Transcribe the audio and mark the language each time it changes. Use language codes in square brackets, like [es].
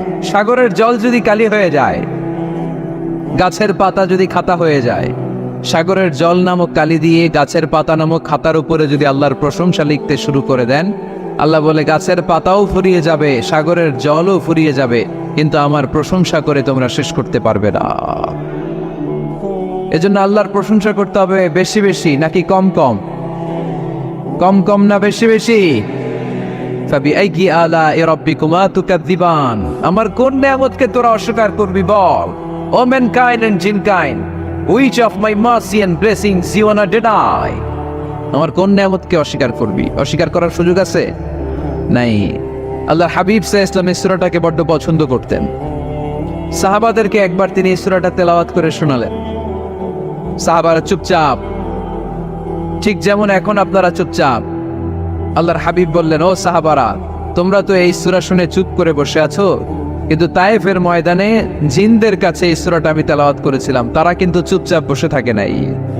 [bn] সাগরের জল যদি কালি হয়ে যায়, গাছের পাতা যদি খাতা হয়ে যায়, সাগরের জল নামক কালি দিয়ে গাছের পাতা নামক খাতার উপরে যদি আল্লাহর প্রশংসা লিখতে শুরু করে দেন, আল্লাহ বলে গাছের পাতাও ফুরিয়ে যাবে, সাগরের জলও ফুরিয়ে যাবে, কিন্তু আমার প্রশংসা করে তোমরা শেষ করতে পারবে না। এজন্য আল্লাহর প্রশংসা করতে হবে বেশি বেশি নাকি কম কম? কম কম না বেশি বেশি? [ar] ফাবিআইয়ি আলা'i রাব্বিকুমা তুকাযযিবান, [bn] আমার কোন নিয়ামতকে তোরা অস্বীকার করবি? বল। [en] O mankind and jinnkind, which of my mercy and blessings you wanna deny? [bn] আমার কোন নিয়ামতকে অস্বীকার করবি? অস্বীকার করার সুযোগ আছে? নাই। আল্লাহর হাবিব সাল্লাল্লাহু আলাইহি ওয়াসাল্লাম এই সূরাটাকে বড্ড পছন্দ করতেন। সাহাবাদেরকে একবার তিনি এই সূরাটা তেলাওয়াত করে শোনালেন। সাহাবারা চুপচাপ, ঠিক যেমন এখন আপনারা চুপচাপ। আল্লাহর হাবিব বললেন, ও সাহাবারা, তোমরা তো এই সূরা শুনে চুপ করে বসে আছো, কিন্তু তায়েফের ময়দানে জিনদের কাছে এই সূরাটা আমি তেলাওয়াত করেছিলাম, তারা কিন্তু চুপচাপ বসে থাকে নাই।